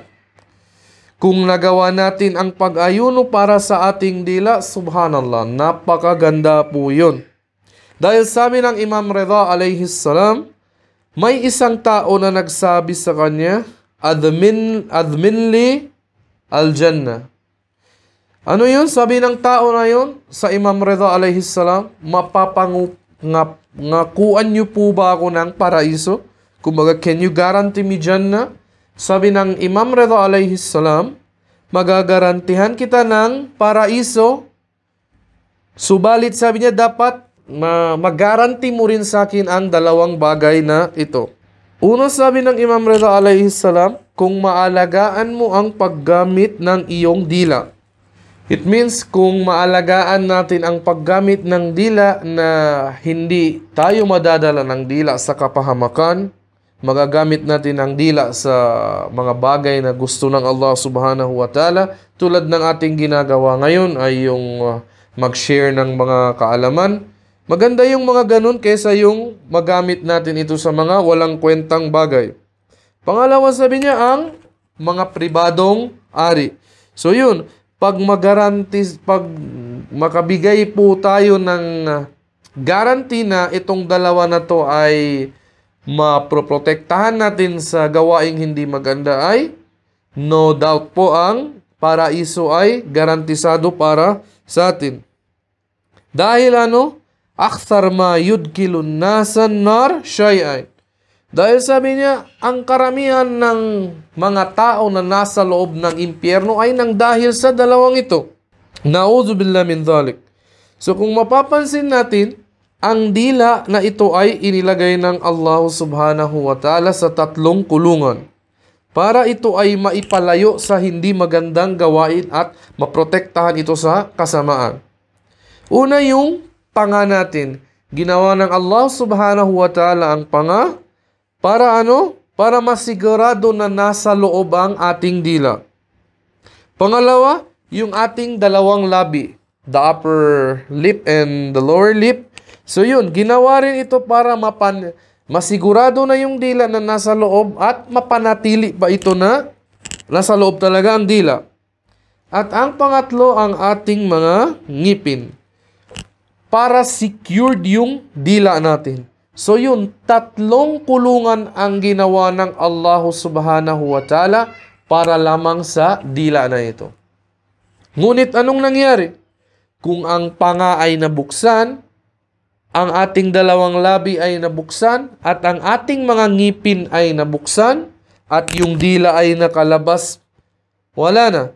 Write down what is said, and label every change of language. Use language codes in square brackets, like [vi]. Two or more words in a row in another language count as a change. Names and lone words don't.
[tl] Kung nagawa natin ang pag-ayuno para sa ating dila, subhanallah, napakaganda po yun. Dahil sabi ng Imam Ridha [ar] عليه السلام, [tl] may isang tao na nagsabi sa kanya, [ar] اضمن لي الجنة. [tl] Ano yun? Sabi ng tao na yun sa Imam Ridha [ar] عليه السلام, [tl] ngakuan niyo po ba ako ng paraiso? Kumbaga, [en] can you guarantee me Jannah? [tl] Sabi ng Imam Ridha [ar] عليه السلام, [tl] magagarantihan kita ng paraiso. Subalit sabi niya, dapat mag-guarantee mo rin sa akin ang dalawang bagay na ito. Una, sabi ng Imam Ridha [ar] عليه السلام, [tl] kung maalagaan mo ang paggamit ng iyong dila. [en] It means [tl] kung maalagaan natin ang paggamit ng dila na hindi tayo madadala ng dila sa kapahamakan, magagamit natin ang dila sa mga bagay na gusto ng [ar] الله سبحانه وتعالى, [tl] tulad ng ating ginagawa ngayon ay yung mag-share ng mga kaalaman. Maganda yung mga ganun kaysa yung magamit natin ito sa mga walang kwentang bagay. Pangalawa, sabi niya, ang mga pribadong ari. So yun, pag makabigay po tayo ng guarantee na itong dalawa na to ay maproprotektahan natin sa gawaing hindi maganda, ay [en] no doubt [tl] po ang paraiso ay garantisado para sa atin. [ar] Dahil أكثر ما يدخل الناس النار شيئان. [tl] Dahil sabi niya, ang karamihan ng mga tao na nasa loob ng impyerno ay nang dahil sa dalawang ito. [ar] نعوذ بالله من ذلك. [tl] So kung mapapansin natin, ang dila na ito ay inilagay ng [ar] الله سبحانه وتعالى [tl] sa 3 kulungan para ito ay maipalayo sa hindi magandang gawain at maprotektahan ito sa kasamaan. Una, yung panga natin. Ginawa ng [ar] الله سبحانه وتعالى [tl] ang panga para Para masigurado na nasa loob ang ating dila. Pangalawa, yung ating dalawang labi, [en] the upper lip and the lower lip. [tl] So yun, ginawa rin ito para masigurado na yung dila na nasa loob at mapanatili pa ito na nasa loob talaga ang dila. At ang pangatlo, ang ating mga ngipin. Para secured yung dila natin. So yun, 3 kulungan ang ginawa ng [ar] الله سبحانه وتعالى [tl] para lamang sa dila na ito. Ngunit anong nangyari? Kung ang panga ay nabuksan, ang ating dalawang labi ay nabuksan, at ang ating mga ngipin ay nabuksan, at yung dila ay nakalabas, wala na.